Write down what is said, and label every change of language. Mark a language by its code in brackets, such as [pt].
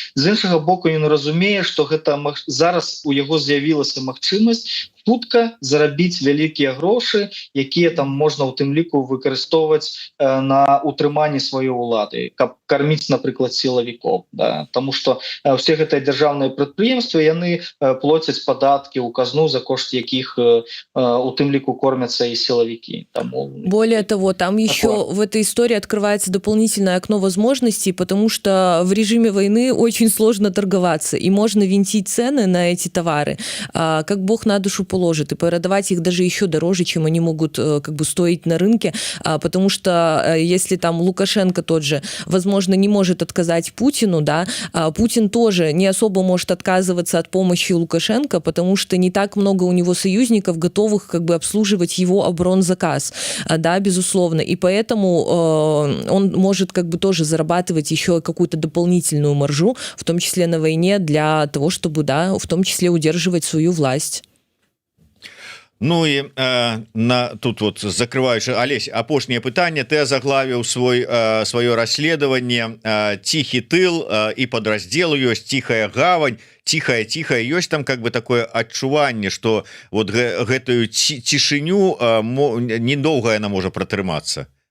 [be] З іншага боку, ён разумее, што гэта зараз у яго з'явілася магчымасць хутка зарабіць вялікія грошы, якія там можна у тым ліку выкарыстоўваць на утрыманні сваёй улады, каб карміць, напрыклад, сілавікоў, да? Таму што ўсе гэтыя дзяржаўныя прадпрыемствы яны плоцяць падаткі ў казну, за кошт якіх у тым ліку кормяцца і сілавікі. Таму... [ru] Более того, там еще в этой истории открывается дополнительное окно возможностей, потому что в режиме войны очень сложно торговаться, и можно винтить цены на эти товары, как бог на душу положит, и продавать их даже еще дороже, чем они могут как бы стоить на рынке, потому что если там Лукашенко тот же, возможно, не может отказать Путину, да, Путин тоже не особо может отказываться от помощи Лукашенко, потому что не так много у него союзников, готовых как бы обслуживать его оборонзаказ, да, безусловно, и поэтому он может как бы тоже зарабатывать еще какую-то дополнительную маржу, в том числе на войне, для того, чтобы, да, в том числе удерживать свою власть. [be] Ну і тут вот закрываючы, Олесь, апошняе пытанне. Ты заглавіў сваё расследаванне «Ціхі тыл» і падраздзелу ёсць «Ціхая гавань», «Ціхая, ёсць там как бы такое адчуванне, што вот гэтую цішыню недоўга яна можа пратрымацца.